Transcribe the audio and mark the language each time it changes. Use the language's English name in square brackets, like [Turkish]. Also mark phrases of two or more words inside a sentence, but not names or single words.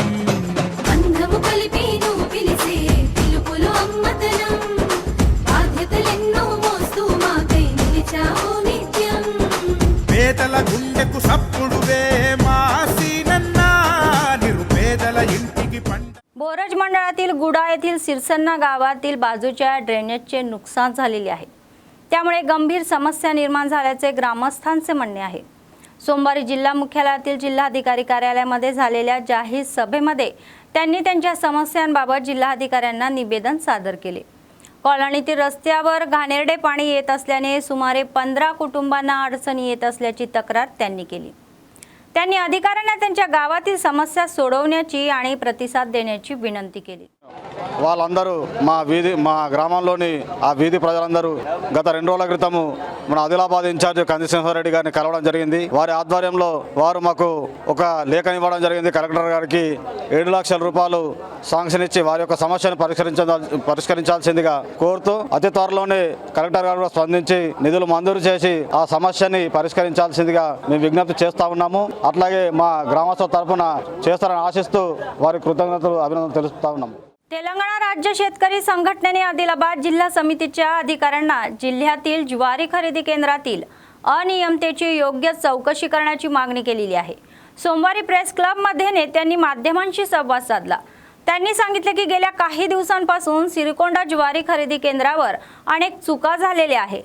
[Telugu] బంధము కలిపి నువ్వు పిలిసే పిలుపులో అమ్మతనం, బాధ్యతలెన్నో మోస్తూ మాకై నిలిచావు నిత్యం. పేదల గుండెకు సప్పుడువే మా సీనన్న, నిరుపేదల ఇంటికి పంట. [Marathi] बोरज मंडळातील गुडा येथील सिरसन्ना गावातील बाजूच्या ड्रेनेजचे नुकसान झालेले आहे. त्यामुळे गंभीर समस्या निर्माण झाल्याचे ग्रामस्थांचे म्हणणे आहे. सोमवारी जिल्हा मुख्यालयातील जिल्हाधिकारी कार्यालयामध्ये झालेल्या जाहीर सभेमध्ये त्यांनी त्यांच्या समस्यांबाबत जिल्हाधिकाऱ्यांना निवेदन सादर केले. कॉलनीतील रस्त्यावर घाणेरडे पाणी येत असल्याने सुमारे 15 कुटुंबांना अडचणी येत असल्याची तक्रार त्यांनी केली. त्यांनी अधिकाऱ्यांना त्यांच्या गावातील समस्या सोडवण्याची आणि प्रतिसाद देण्याची विनंती केली. [Telugu] వాళ్ళందరూ మా గ్రామంలోని ఆ వీధి ప్రజలందరూ గత 2 రోజుల క్రితము మన ఆదిలాబాద్ ఇన్ఛార్జ్ కందిసింహారెడ్డి గారిని కలవడం జరిగింది. వారి ఆధ్వర్యంలో వారు మాకు ఒక లేఖను ఇవ్వడం జరిగింది. కలెక్టర్ గారికి 7 లక్షల రూపాయలు శాంక్షన్ ఇచ్చి వారి యొక్క సమస్యను పరిష్కరించాల్సిందిగా కోరుతూ అతి త్వరలోనే కలెక్టర్ గారు కూడా స్పందించి నిధులు మంజూరు చేసి ఆ సమస్యని పరిష్కరించాల్సిందిగా మేము విజ్ఞప్తి చేస్తా ఉన్నాము. అట్లాగే మా గ్రామస్తుల తరఫున చేస్తారని ఆశిస్తూ వారి కృతజ్ఞతలు అభినందనలు తెలుపుతా ఉన్నాము. [Marathi] तेलंगणा राज्य शेतकरी संघटनेने आदिलाबाद जिल्हा समितीच्या अधिकाऱ्यांना जिल्ह्यातील ज्वारी खरेदी केंद्रातील अनियमिततेची योग्य चौकशी करण्याची मागणी केलेली आहे. सोमवारी प्रेस क्लबमध्ये नेत्यांनी माध्यमांशी संवाद साधला. त्यांनी सांगितले की गेल्या काही दिवसांपासून सिरकोंडा ज्वारी खरेदी केंद्रावर अनेक चुका झालेल्या आहे.